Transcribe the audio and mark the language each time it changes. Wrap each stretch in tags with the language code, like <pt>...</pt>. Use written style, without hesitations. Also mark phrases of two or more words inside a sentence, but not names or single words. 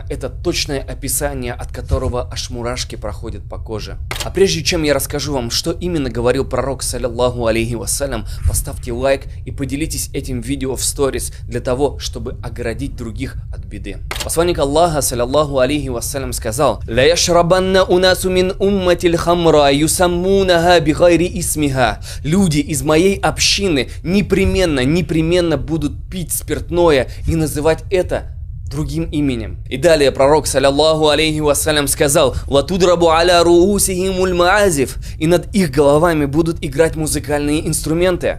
<ru>Это точное описание, от которого аж мурашки проходят по коже. А прежде чем я расскажу вам, что именно говорил пророк,</ru> <ar>صلى الله عليه وسلم,</ar> <ru>поставьте лайк и поделитесь этим видео в сторис для того, чтобы оградить других от беды. Посланник Аллаха,</ru> <ar>صلى الله عليه وسلم,</ar> <ru>сказал:</ru> <ar>«ليشربن أناس من أمتي الخمر يسمونها بغير اسمها».</ar> <ru>Люди из моей общины непременно будут пить спиртное и называть это другим именем. И далее пророк,</ru> <ar>صلى الله عليه وسلم,</ar> <ru>сказал:</ru> <ar>«وتضرب على رؤوسهم المعازف»,</ar> <ru>и над их головами будут играть музыкальные инструменты.</ru>